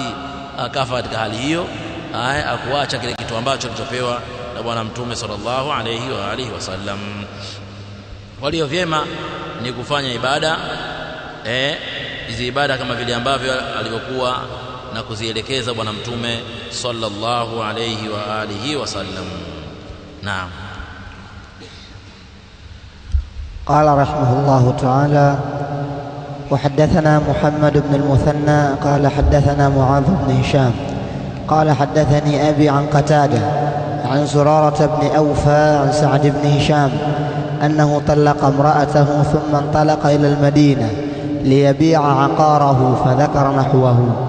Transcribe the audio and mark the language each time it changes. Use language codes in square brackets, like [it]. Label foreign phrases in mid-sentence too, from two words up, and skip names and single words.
[sw] Akafa katika hali hiyo, akuacha kile kitu ambacho alichopewa na bwana mtume [ar] صلى الله عليه وآله وسلم. [sw] Walio vyema ni kufanya ibada hizi ibada kama vile ambavyo alivyokuwa na kuzielekeza bwana mtume [ar] صلى الله عليه وآله وسلم. [sw] Naam. [ar] قال رحمه الله تعالى: وحدثنا محمد بن المثنى قال حدثنا معاذ بن هشام قال حدثني أبي عن قتادة عن زرارة بن أوفى عن سعد بن هشام أنه طلق امرأته ثم انطلق إلى المدينة ليبيع عقاره فذكر نحوه.